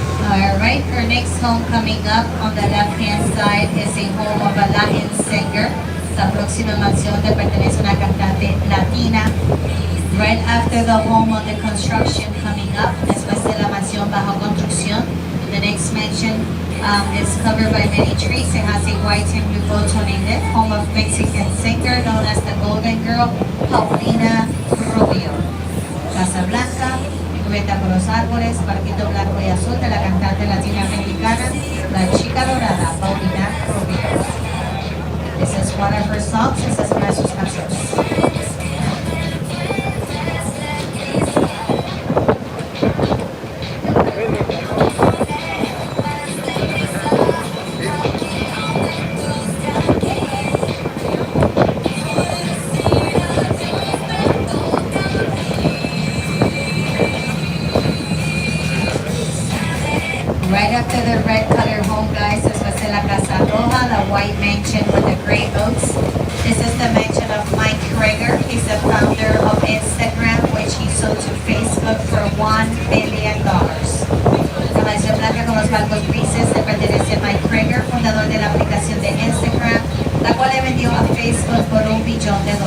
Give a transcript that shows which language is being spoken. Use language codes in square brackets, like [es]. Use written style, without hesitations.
[en] Alright, our next home coming up on the left-hand side is a home of a Latin singer. [es] La próxima mansión le pertenece a una cantante latina. [en] Right after the home of the construction coming up, [es] después de la mansión bajo construcción, [en] the next mansion is covered by many trees. It has a white and blue photon in it. Home of Mexican singer known as the Golden Girl, Paulina Rubio. [es] Casa Blanca, cubierta por los árboles, parquito blanco y azul de la cantante latinoamericana, la chica dorada, Paulina Rubio. [en] This is one of her songs, [es] esa es una de sus canciones. [en] Right after the red color home, guys, [es] después de la Casa Roja, [en] the white mansion with the gray oaks. This is the mansion of Mike Krieger. He's the founder of Instagram, which he sold to Facebook for $1 billion. [es] La mansión blanca con los bancos grises le pertenece a Mike Krieger, fundador de la aplicación de Instagram, la cual le vendió a Facebook por $1 billón.